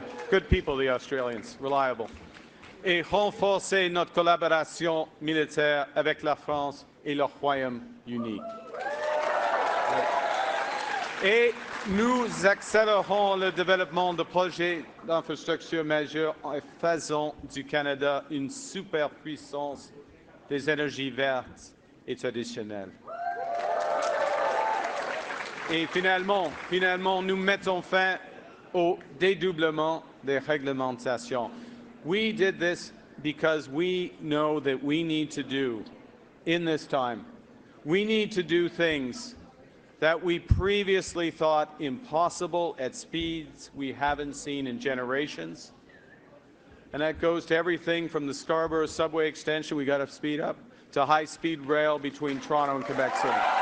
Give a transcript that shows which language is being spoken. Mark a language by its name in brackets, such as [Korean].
[English] Good people, the Australians, reliable. [French] Et renforcer notre collaboration militaire avec la France et le Royaume-Uni. Et nous accélérons le développement de projets d'infrastructures majeurs en faisant du Canada une superpuissance des énergies vertes et traditionnelles. Et finalement, nous mettons fin au dédoublement des réglementations. [English] We did this because we know that we need to do, in this time, we need to do things that we previously thought impossible at speeds we haven't seen in generations. And that goes to everything from the Scarborough subway extension, we got to speed up, to high-speed rail between Toronto and Quebec City.